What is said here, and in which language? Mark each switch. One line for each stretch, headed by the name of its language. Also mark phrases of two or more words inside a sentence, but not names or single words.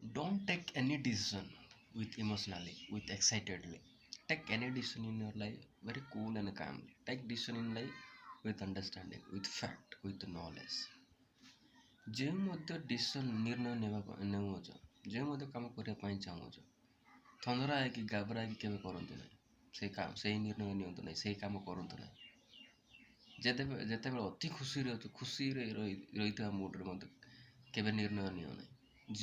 English: Don't take any decision with emotionally, with excitedly. Take any decision in your life very cool and calmly. Take decision in life with understanding, with fact, with knowledge.
Odia: ଯେଉଁ ମଧ୍ୟ ଡିସିସନ୍ ନିର୍ଣ୍ଣୟ ନେଉଛ, ଯେଉଁ ମଧ୍ୟ କାମ କରିବା ପାଇଁ ଚାହୁଁଛ, ଥନ୍ଦରା ହେଇକି ଗାବରା ହେଇକି କେବେ କରନ୍ତୁ ନାହିଁ। ସେଇ ନିର୍ଣ୍ଣୟ ନିଅନ୍ତୁ ନାହିଁ, ସେଇ କାମ କରନ୍ତୁ ନାହିଁ। ଯେତେବେଳେ ଅତି ଖୁସିରେ ରହିଥିବା ମୁଡ଼ରେ ମଧ୍ୟ କେବେ ନିର୍ଣ୍ଣୟ ନିଅ ନାହିଁ।